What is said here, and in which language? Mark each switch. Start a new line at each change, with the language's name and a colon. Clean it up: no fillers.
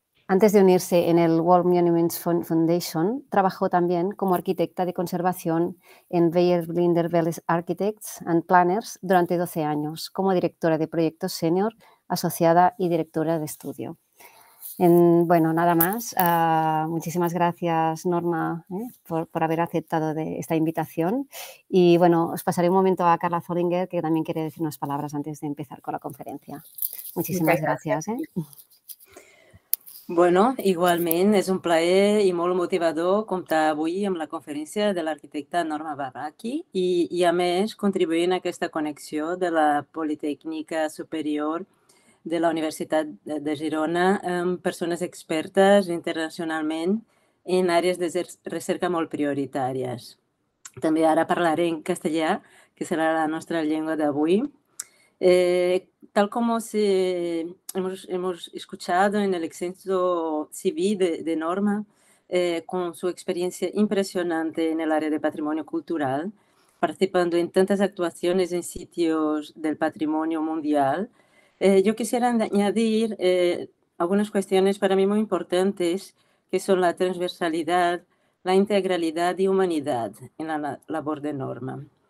Spanish: Antes de unirse en el World Monuments Foundation, trabajó también como arquitecta de conservación en Beyer Blinder Welles Architects and Planners durante 12 años, como directora de proyectos senior, asociada y directora de estudio. Nada más. Muchísimas gracias, Norma, por haber aceptado esta invitación. Y os pasaré un momento a Carla Zollinger, que también quiere decir unas palabras antes de empezar con la conferencia. Muchísimas gràcies.
Catalan: Bueno, igualment és un plaer i molt motivador comptar avui amb la conferència de l'arquitecta Norma Barbacchi i a més contribuir en aquesta connexió de la Politècnica Superior de la Universitat de Girona amb persones expertes internacionalment en àrees de recerca molt prioritàries. També ara parlaré en castellà, que serà la nostra llengua d'avui.
Spanish: Tal como hemos escuchado en el extenso CV de Norma, con su experiencia impresionante en el área de patrimonio cultural, participando en tantas actuaciones en sitios del patrimonio mundial, yo quisiera añadir algunas cuestiones para mí muy importantes, que son la transversalidad, la integralidad y humanidad en la labor de Norma.